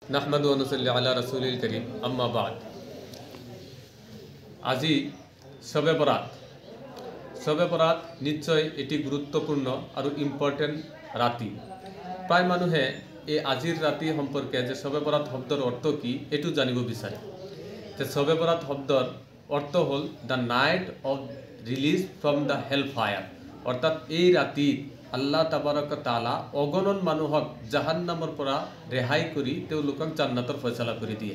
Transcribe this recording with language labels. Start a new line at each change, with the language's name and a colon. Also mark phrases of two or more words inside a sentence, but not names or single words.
Arabic: نحمده و نصلي على رسوله الكريم أما بعد.
Assamese: আজি শবে বরাত। শবে বরাত নিশ্চয় এটি গুরুত্বপূর্ণ আৰু ইম্পৰ্টেণ্ট ৰাতি। প্ৰায় মানুহে এই আজিৰ ৰাতি সম্পৰ্কে যে শবে বরাত শব্দৰ অৰ্থ কি এটো জানিব বিচাৰে। যে শবে বরাত শব্দৰ অৰ্থ হ'ল
English: the night of release from the hell fire,
Assamese: অৰ্থাৎ এই ৰাতিত আল্লাহ তাবাৰক তাআলা অগণন মানুহক জাহান্নামৰ পৰা ৰেহাই কৰি তেওঁলোকক জান্নাতৰ ফয়সালা কৰি দিয়ে।